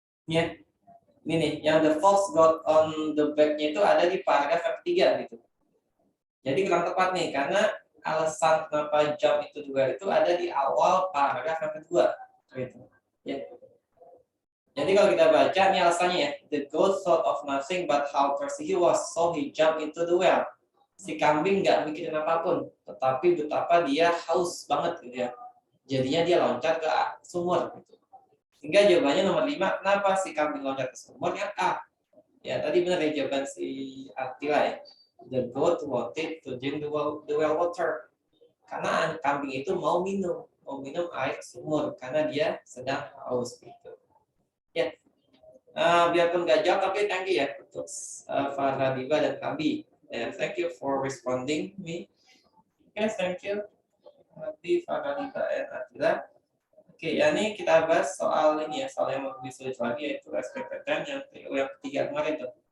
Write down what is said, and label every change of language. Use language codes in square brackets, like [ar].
[id] Ya. Ini nih, yang the fox got on the back- nya itu ada di paragraf ketiga gitu. Jadi kurang tepat nih, karena alasan kenapa jump itu juga itu ada di awal paragraf yang kedua. Gitu. Ya. Jadi kalau kita baca, ini alasannya ya. [en] The goat thought of nothing but how thirsty he was, so he jumped into the well. [id] Si kambing nggak mikirin apapun, tetapi betapa dia haus banget gitu ya. Jadinya dia loncat ke sumur. Gitu. Sehingga jawabannya nomor 5, kenapa si kambing loncat ke sumur? Yang A. Ya, tadi benar ya jawaban si Attila ya. [en] The goat wanted to drink the well water. Karena kambing itu mau minum. [id] mau minum air sumur karena dia sedang haus gitu. Ya, biarpun nggak jawab tapi thank you ya untuk Farhadiba dan Abi. [en] Thank you for responding me. Yes, thank you. Abi, Farhadiba, dan Atila. [id] Oke, ya ini kita bahas soal ini ya, soal yang lebih sulit lagi yaitu expected time yang ketiga kemarin tuh.